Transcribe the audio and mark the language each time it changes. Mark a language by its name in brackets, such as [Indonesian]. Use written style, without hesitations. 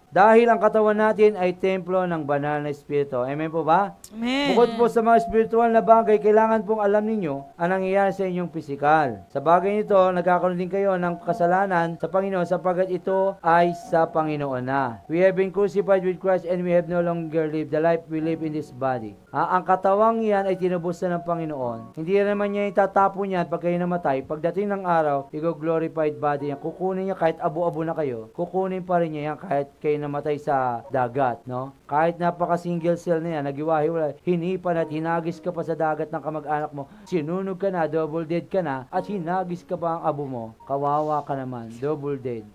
[Filipino] Dahil ang katawan natin ay templo ng banal na espiritu. Amen po ba? Amen. Bukod po sa mga spiritual na bagay, kailangan pong alam ninyo ang nangyayari sa inyong pisikal. Sa bagay nito, nagkakaroon din kayo ng kasalanan sa Panginoon sapagkat ito ay sa Panginoon na. [English] We have been crucified with Christ and we have no longer lived the life we live in this body. [Filipino] Ang katawang yan ay tinubos na ng Panginoon. Hindi naman niya itatapon yan pag kayo namatay. Pagdating ng araw, [English] glorified body [Filipino] yan. Kukunin niya kahit abo-abo na kayo. Kukunin pa rin niya yan kahit kayo namatay sa dagat, no? Kahit napaka-single cell na yan, nagiwahiwalay, hinipan at hinagis ka pa sa dagat ng kamag-anak mo, sinunog ka na, [English] double dead [Filipino] ka na, at hinagis ka pa ang abo mo, kawawa ka naman, double dead.